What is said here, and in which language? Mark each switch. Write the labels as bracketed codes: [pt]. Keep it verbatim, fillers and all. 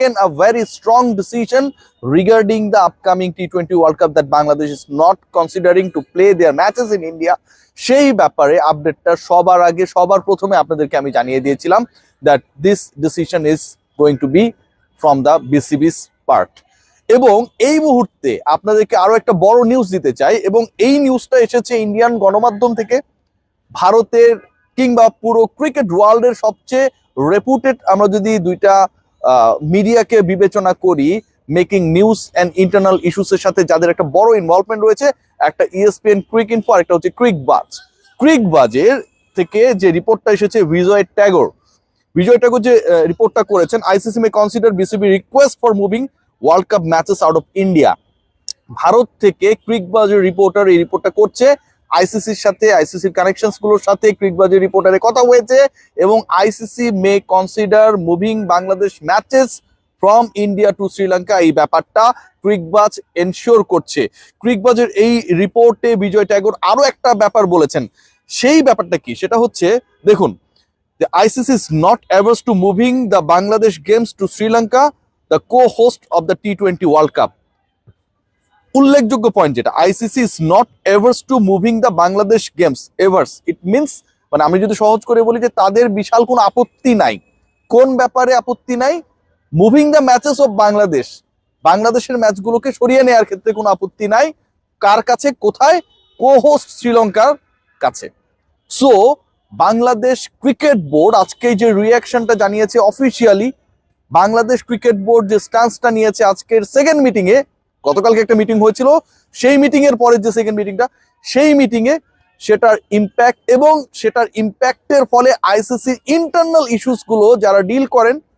[en] a very strong decision regarding the upcoming T twenty World Cup that Bangladesh is not considering to play their matches in India. [bn] সেই ব্যাপারে আপডেটটা সবার আগে সবার প্রথমে আপনাদেরকে আমি জানিয়ে দিয়েছিলাম [en] that this decision is going to be from the B C B's part. [bn] এবং এই মুহূর্তে আপনাদেরকে আরো একটা বড় নিউজ দিতে চাই, এবং এই নিউজটা এসেছে ইন্ডিয়ান গণমাধ্যম থেকে। ভারতের কিংবা পুরো ক্রিকেট ওয়ার্ল্ডের সবচেয়ে রেপুটেড, আমরা যদি দুইটা মিডিয়াকে বিবেচনা করি, মেকিং নিউজ অ্যান্ড ইন্টারনাল ইস্যুসের সাথে যাদের একটা বড় ইনভলভমেন্ট রয়েছে, একটা E S P N ক্রিক info, একটা হচ্ছে ক্রিকবাজ। ক্রিকবাজের থেকে যে রিপোর্টটা এসেছে, বিজয় ট্যাগর বিজয় ট্যাগর যে রিপোর্টটা করেছেন, [en] ICC may consider BCB request for moving World Cup matches out of India. [bn] Bharat থেকে ক্রিকবাজের রিপোর্টার এই রিপোর্টটা করছে। আইসিসির সাথে, আইসিসির কানেকশনগুলোর সাথে ক্রিকবাজের রিপোর্টারে কথা হয়েছে, এবং [en] ICC may consider moving Bangladesh matches from India to Sri Lanka. [bn] এই ব্যাপারটা ক্রিকবাজ এনশিওর করছে। ক্রিকবাজের এই রিপোর্টে বিজয় ট্যাগর আরো একটা ব্যাপার বলেছেন। সেই ব্যাপারটা কি, সেটা হচ্ছে, দেখুন, [en] the I C C is not averse to moving the Bangladesh games to Sri Lanka, the co-host of the T twenty World Cup. [bn] উল্লেখযোগ্য পয়েন্ট যেটা, [en] I C C is not averse to moving the Bangladesh games. Averse, it means, [bn] মানে আমি যদি সহজ করে বলি যে তাদের বিশাল কোনো আপত্তি নাই। কোন ব্যাপারে আপত্তি নাই? [en] moving the matches of Bangladesh, [bn] বাংলাদেশের ম্যাচগুলোকে সরিয়ে নেওয়ার ক্ষেত্রে কোনো আপত্তি নাই। কার কাছে? কোথায়? কো-হোস্ট শ্রীলঙ্কার কাছে। সো বাংলাদেশ ক্রিকেট বোর্ড আজকে যে রিয়াকশনটা জানিয়েছে অফিসিয়ালি, বাংলাদেশ ক্রিকেট বোর্ড যে স্ট্যান্সটা নিয়েছে আজকের সেকেন্ড মিটিংয়ে, গতকালকে একটা মিটিং হয়েছিল, সেই মিটিংয়ের পরের যে সেকেন্ড মিটিংটা, সেই মিটিংয়ে সেটার ইম্প্যাক্ট, এবং সেটার ইম্প্যাক্টের ফলে আইসিসির ইন্টারনাল ইস্যুসগুলো যারা ডিল করেন,